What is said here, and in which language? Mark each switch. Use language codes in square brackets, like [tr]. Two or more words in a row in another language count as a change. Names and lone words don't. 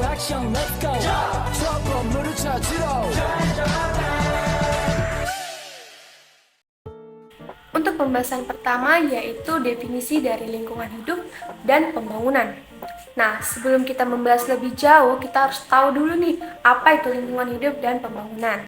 [ko] 미션 [en] let's go [ko] 저 건물을 찾으러 [id] Untuk pembahasan pertama yaitu definisi dari lingkungan hidup dan pembangunan. Nah, sebelum kita membahas lebih jauh, kita harus tahu dulu nih, apa itu lingkungan hidup dan pembangunan.